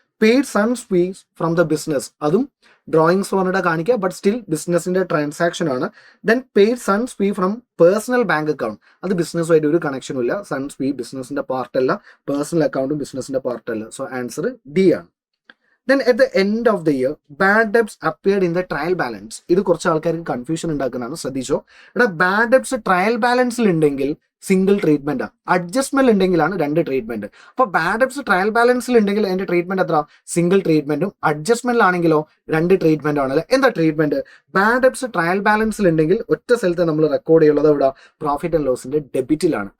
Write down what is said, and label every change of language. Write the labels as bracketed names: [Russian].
[English] paid son's fees from the business, [Malayalam] അതും drawings പറഞ്ഞിട്ട് കാണിക്കുക, ബട്ട് സ്റ്റിൽ ബിസിനസിന്റെ ട്രാൻസാക്ഷൻ ആണ്. [English] then paid son's fee from personal bank account, [Malayalam] അത് ബിസിനസ്സുമായിട്ട് ഒരു കണക്ഷനും ഇല്ല. സൺസ് ഫീ ബിസിനസിന്റെ പാർട്ടല്ല, പേഴ്സണൽ അക്കൗണ്ടും ബിസിനസിന്റെ പാർട്ടല്ല. സോ ആൻസർ ഡി ആണ്. [English] Then at the end of the year, bad debts appeared in the trial balance. [Malayalam] ഇത് കുറച്ച് ആൾക്കാർക്ക് കൺഫ്യൂഷൻ ഉണ്ടാക്കുന്നതാണ്, ശ്രദ്ധിച്ചോ. ഇവിടെ ബാഡ് ഡെബ്സ് ട്രയൽ ബാലൻസിൽ ഉണ്ടെങ്കിൽ സിംഗിൾ ട്രീറ്റ്മെന്റ്, അഡ്ജസ്റ്റ്മെന്റ് ഉണ്ടെങ്കിലാണ് രണ്ട് ട്രീറ്റ്മെന്റ്. അപ്പൊ ബാഡ് ഡെബ്സ് ട്രയൽ ബാലൻസിൽ ഉണ്ടെങ്കിൽ അതിന്റെ ട്രീറ്റ്മെന്റ് എത്ര? സിംഗിൾ ട്രീറ്റ്മെന്റും. അഡ്ജസ്റ്റ്മെന്റിലാണെങ്കിലോ രണ്ട് ട്രീറ്റ്മെന്റ് ആണല്ലേ. എന്താ ട്രീറ്റ്മെന്റ്? ബാഡ് ഡെബ്സ് ട്രയൽ ബാലൻസിൽ ഉണ്ടെങ്കിൽ ഒറ്റ സ്ഥലത്ത് നമ്മൾ റെക്കോർഡ് ചെയ്യുള്ളത് ഇവിടെ പ്രോഫിറ്റ് ആൻഡ് ലോസിന്റെ ഡെബിറ്റിലാണ്.